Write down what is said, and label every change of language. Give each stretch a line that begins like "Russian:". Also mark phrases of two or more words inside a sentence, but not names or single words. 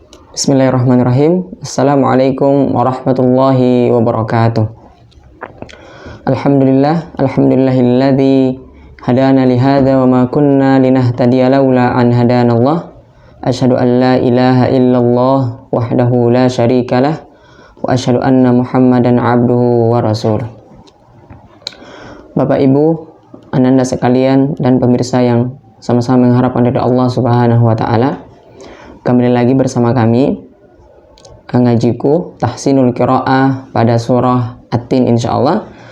Arabic: بسم الله الرحمن الرحيم. السلام عليكم ورحمة الله وبركاته. الحمد لله الذي هدانا لهذا وما كنا لنهتدي لولا أن هدانا الله. أشهد أن لا إله إلا الله وحده لا شريك له وأشهد أن محمدا عبده ورسوله.
Indonesian: Bapak Ibu, Ananda sekalian dan pemirsa yang sama-sama mengharapkan dari Allah
Arabic: سبحانه وتعالى.
Indonesian: Kembali lagi bersama kami ngajiku Tahsinul Qiraah pada surah At-Tin insyaallah.